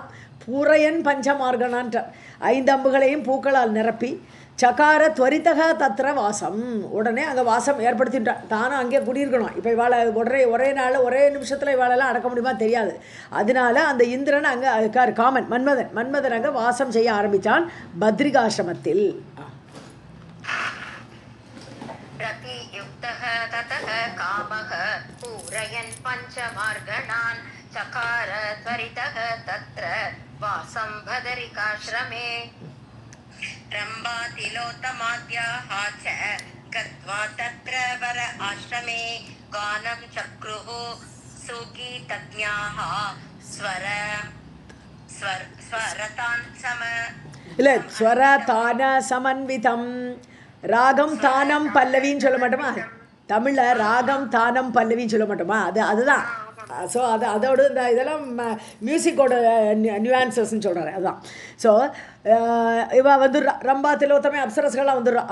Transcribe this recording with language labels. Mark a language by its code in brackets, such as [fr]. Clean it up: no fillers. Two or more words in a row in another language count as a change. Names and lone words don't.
[ta] பூரையன் பஞ்சமார்கனான்ற 5 அம்புகளையும் பூக்களால் நிரப்பி [sa] चकार त्वरितक तत्र वासम्, [ta] உடனே அங்கே வாசம் ஏற்படுத்திட்டான். தானும் அங்கே குடியிருக்கணும். இப்போ இவாளை ஒரே நாளில் ஒரே நிமிஷத்தில் இவாளெல்லாம் அடக்க முடியுமா தெரியாது. அதனால அந்த இந்திரன் அங்கே அதுக்கார் காமன் மன்மதன் அங்கே வாசம் செய்ய ஆரம்பித்தான் பத்ரிகாசிரமத்தில். [sa] चकार त्वरितः तत्र वासं बदरिकाश्रमे. रम्बातिलोत्तमाद्याः च गत्वा तत्र वर आश्रमे गानं चक्रुः सुगीतज्ञाः स्वरतान् இல்லை स्वरतान समन्वितम्. [ta] ராகம் தானம் பல்லவின்னு சொல்ல மாட்டோமா, தமிழில் ராகம் தானம் பல்லவின்னு சொல்ல மாட்டோமா, அதுதான். ஸோ அதோடு இந்த இதெல்லாம் மியூசிக்கோட நியூஆன்சஸ்ன்னு சொல்கிறாரு, அதுதான். ஸோ இவள் ரம்பா திலோத்தமை அப்சரஸ்கள்லாம் வந்துடுறான்.